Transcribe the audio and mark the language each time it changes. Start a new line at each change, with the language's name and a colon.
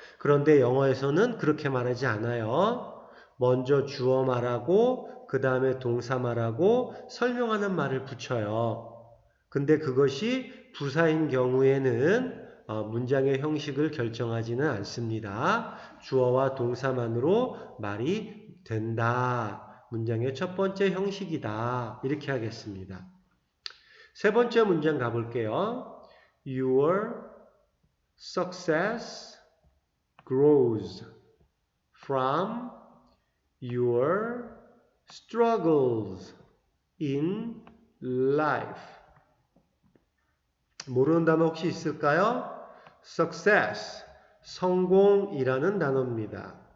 Korean: 그런데 영어에서는 그렇게 말하지 않아요. 먼저 주어 말하고 그 다음에 동사 말하고 설명하는 말을 붙여요. 근데 그것이 부사인 경우에는 문장의 형식을 결정하지는 않습니다. 주어와 동사만으로 말이 된다. 문장의 첫 번째 형식이다. 이렇게 하겠습니다. 세 번째 문장 가볼게요.
English: Your success grows from your struggles in life.
Korean: 모르는 단어 혹시 있을까요? success, 성공이라는 단어입니다.